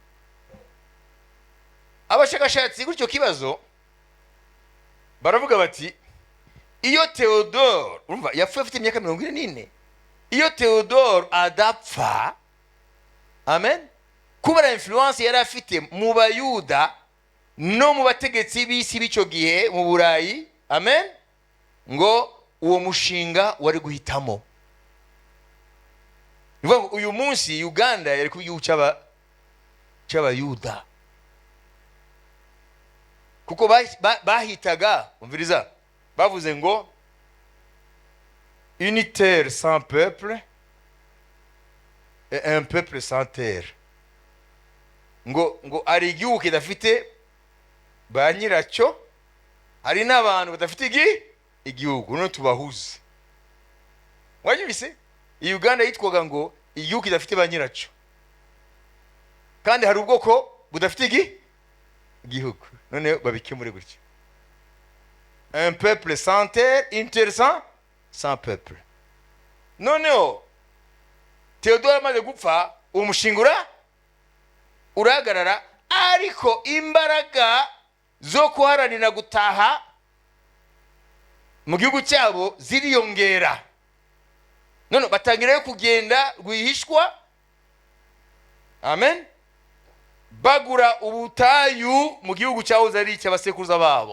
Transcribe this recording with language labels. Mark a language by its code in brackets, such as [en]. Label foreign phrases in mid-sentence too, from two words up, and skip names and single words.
[rw] Abashakashatsi gutyo kibazo baravuga bati iyo Theodore, urumva yapfuye afite imyaka 44, iyo Theodore adapfa, amen, kubera influence yari afite mu bayuda no mu bategetsi b'isi b'icyo gihe mu Burayi, amen, ngo uwo mushinga wari guhitamo. Uyu munsi Uganda yari ku gihugu cy'abayuda, kuko bahitaga, umviriza, bavuze ngo [fr] une terre sans peuple et un peuple sans terre. [rw] ngo ari igihugu kidafite ba nyiracyo, hari n'abantu badafite igihugu, none tubahuze. Wanyumvise? Uganda yitwaga ngo igihugu kidafite ba nyiracyo, kandi hari ubwoko budafite igihugu, none babikemure gutya. [fr] Un peuple sans terre, une terre sans peuple. [rw] Noneho Theodore amaze gupfa, uwo mushinga urahagarara, ariko imbaraga zo kuharanira gutaha mu gihugu cyabo ziriyongera. None batangira kugenda rwihishwa, amen, bagura ubutayu mu gihugu cyaho zari cy'abasekuruza babo.